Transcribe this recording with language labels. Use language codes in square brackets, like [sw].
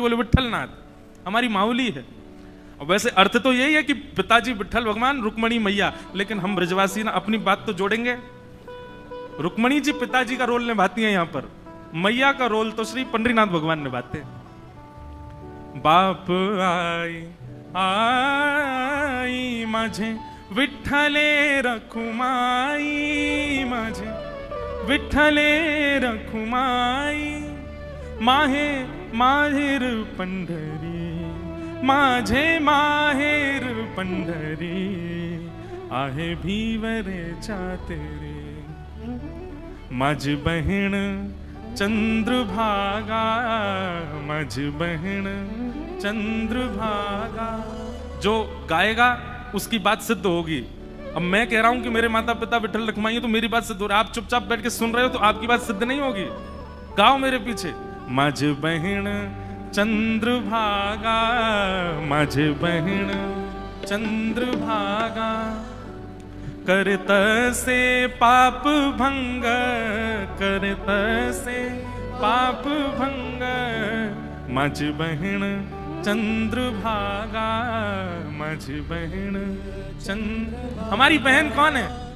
[hi] बोले विठ्ठलनाथ, हमारी माउली है। और वैसे अर्थ तो यही है कि पिताजी विठ्ठल भगवान, रुक्मणी मैया, लेकिन हम ब्रजवासी ना अपनी बात तो जोड़ेंगे। रुक्मणी जी पिताजी का रोल निभाती हैं, यहाँ पर मैया का रोल तो श्री पंडरीनाथ भगवान निभाते हैं। [mr] बाप आई आई, माझे विठ्ठले रखुमाई, माझे विठ्ठले रखुमाई, माहे माहेर पंढरी, माझे माहेर पंढरी आहे भीवरे चातेरे। माझ बहिण चंद्रभागा, माझ बहिण चंद्रभागा। [hi] जो गाएगा उसकी बात सिद्ध होगी। अब मैं कह रहा हूं कि मेरे माता पिता विठ्ठल रखुमाई, तो मेरी बात सिद्ध हो रही है। आप चुपचाप बैठ के सुन रहे हो तो आपकी बात सिद्ध नहीं होगी। गाओ मेरे पीछे, [mr] माझ बहिण चंद्रभागा, माझ बहिण चंद्रभागा, करत से पाप भंग, करत से पाप भंग, माझ बहिण चंद्रभागा, माझ बहिण चंद्र। [hi] हमारी बहन कौन है?